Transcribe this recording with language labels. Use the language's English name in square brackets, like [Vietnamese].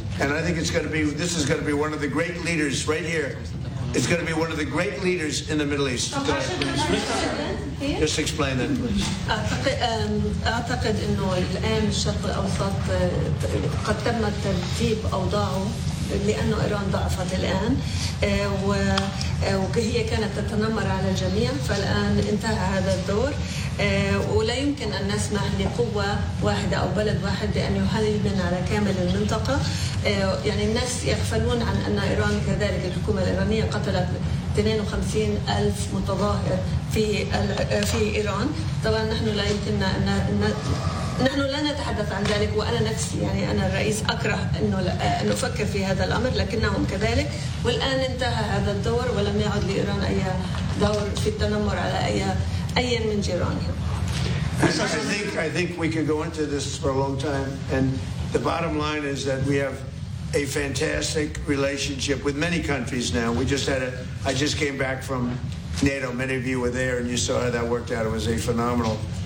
[English] And I think this is going to be one of the great leaders right here. It's going to be one of the great leaders in the Middle East. Go ahead, please. Just explain that, please. [Arabic] لأنه إيران ضعفت الآن وهي كانت تتنمر على الجميع فالآن انتهى هذا الدور ولا يمكن أن نسمح لقوة واحدة أو بلد واحد بأن يهيمن على كامل المنطقة يعني الناس يغفلون عن أن إيران كذلك الحكومة الإيرانية قتلت 52 ألف متظاهر في إيران طبعا نحن لا يمكننا أن نحن لا نتحدث عن ذلك وأنا نفسي يعني أنا الرئيس أكره أنه أفكر في هذا الأمر لكنهم كذلك والآن انتهى هذا الدور ولم يعد لإيران أي دور في التنمر على أي من جيرانهم. [English] I think we could go into this for a long time and the bottom line is that we have a fantastic relationship with many countries now. I just came back from NATO. Many of you were there and you saw how that worked out. It was a phenomenal.